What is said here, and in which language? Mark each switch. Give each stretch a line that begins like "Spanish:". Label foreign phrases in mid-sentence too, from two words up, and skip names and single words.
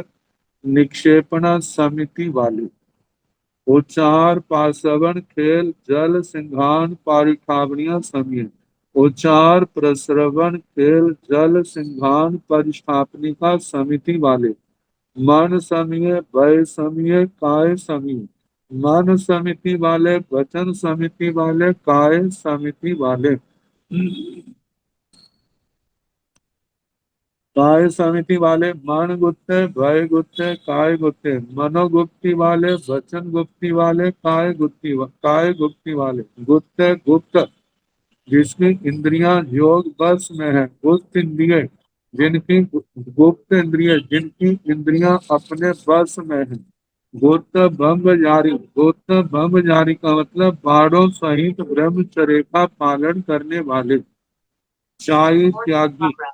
Hindi: निक्षेपणा समिति वाले,
Prakrit languages: उच्चार पासवन खेल जल सिंघान पारिखावनिया समीय,
Hindi: उच्चार प्रस्रवण खेल जल सिंघान परिस्थापनिका समिति वाले,
Prakrit languages: मन समीय, भय समीय, काय समीय,
Hindi: मन समिति वाले, वचन समिति वाले, काय समिति वाले, काय समिति वाले,
Prakrit languages: मन गुप्ते, भय गुप्ते, काय गुप्ते,
Hindi: मनोगुप्ति वाले, वचन गुप्ति वाले, काय गुप्ति वाले,
Prakrit languages: गुप्ते गुप्त,
Hindi: जिसकी इंद्रियां योग बस में है, गुप्त इंद्रिय, जिनकी गुप्त इंद्रिय, जिनकी इंद्रियां अपने बस में है, गुप्त ब्रह्मचारी, गुप्त ब्रह्मचारी का मतलब बाणों सहित ब्रह्मचर्य का पालन करने वाले, चाय त्यागी,